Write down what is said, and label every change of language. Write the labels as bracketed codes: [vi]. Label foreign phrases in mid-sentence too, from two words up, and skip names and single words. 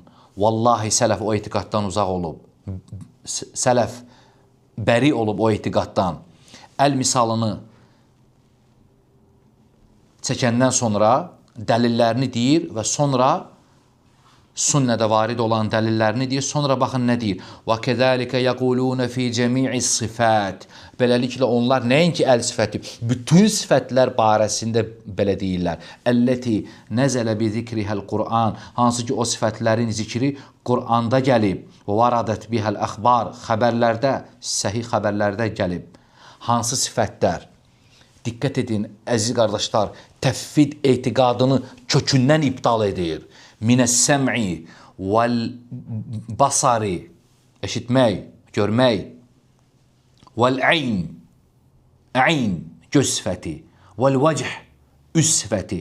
[az] Vallahi sələf o etiqaddan uzaq olub. Sələf bəri olub o etiqaddan. Əl misalını çəkəndən sonra dəlillərini deyir və sonra sünnədə varid olan dəlillərini deyir. Sonra baxın nə deyir? [ar] وَكَذَٰلِكَ يَقُولُونَ فِي جَمِيعِ الصِّفَاتِ [az] Beləliklə onlar nəinki əl sifəti, bütün sifətlər barəsində belə deyirlər. [ar] التي نزل بذكرها القرآن [az] Hansı ki o sifətlərin zikri Qur'anda gəlib. [ar] ووردت بها الأخبار [az] Xəbərlərdə, səhih xəbərlərdə gəlib. Hansı sifətlər? Diqqət edin, əziz qardaşlar, təvhid etiqadını kökündən iptal edir. [ar] من السمع والبصر [az] eşitmək, görmək, vəl-əyn, əyn, göz sifəti, vəl-vəcih, üz sifəti.